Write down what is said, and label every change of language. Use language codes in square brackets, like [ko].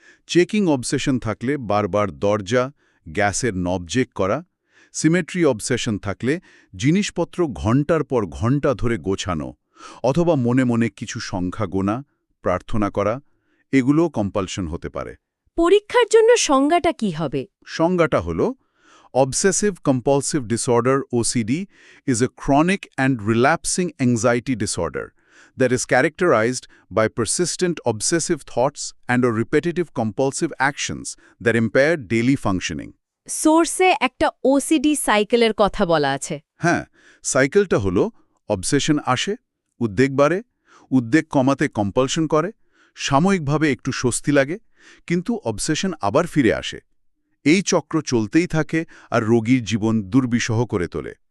[bn] Checking obsession থাকলে বারবার দরজা, গ্যাসের নব চেক করা। সিমেট্রি অবসেশন থাকলে জিনিসপত্র ঘণ্টার পর ঘণ্টা ধরে গোছানো, অথবা মনে মনে কিছু সংখ্যা গোনা, প্রার্থনা করা। এগুলো কম্পালশন হতে পারে। পরীক্ষার জন্য সংজ্ঞাটা কি হবে? সংজ্ঞাটা হল, [en] Obsessive compulsive disorder OCD is a chronic and relapsing anxiety disorder that is characterized by persistent obsessive thoughts and or repetitive compulsive actions that impair daily functioning. [bn] সোর্সে একটা ওসিডি সাইকেলের কথা বলা আছে। হ্যাঁ, সাইকেলটা হলো অবসেশন আসে, উদ্বেগ বাড়ে, উদ্বেগ কমাতে কম্পালশন করে, সাময়িকভাবে একটু স্বস্তি লাগে, কিন্তু অবসেশন আবার ফিরে আসে। এই চক্র চলতেই থাকে আর রোগীর জীবন দুর্বিষহ করে তোলে।